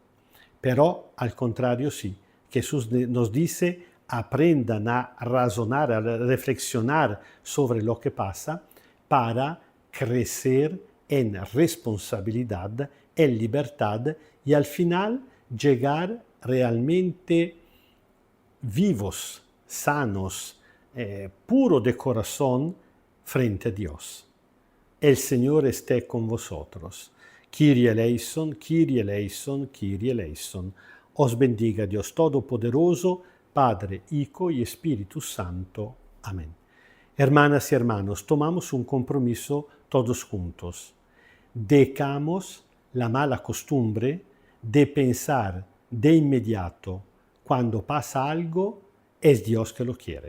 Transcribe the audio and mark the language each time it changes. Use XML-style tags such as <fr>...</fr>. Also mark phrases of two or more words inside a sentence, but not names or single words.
<es>Pero al contrario sí, Jesús nos dice, aprendan a razonar, a reflexionar sobre lo que pasa para crecer en responsabilidad, en libertad y al final llegar realmente vivos, sanos, puros de corazón frente a Dios. El Señor esté con vosotros.</es> <el>Kyrie eleison, Kyrie eleison, Kyrie eleison.</el> <es>Os bendiga Dios Todopoderoso, Padre, Hijo y Espíritu Santo. Amén. Hermanas y hermanos, tomamos un compromiso todos juntos. Dejamos la mala costumbre de pensar de inmediato, cuando pasa algo, es Dios que lo quiere.</es>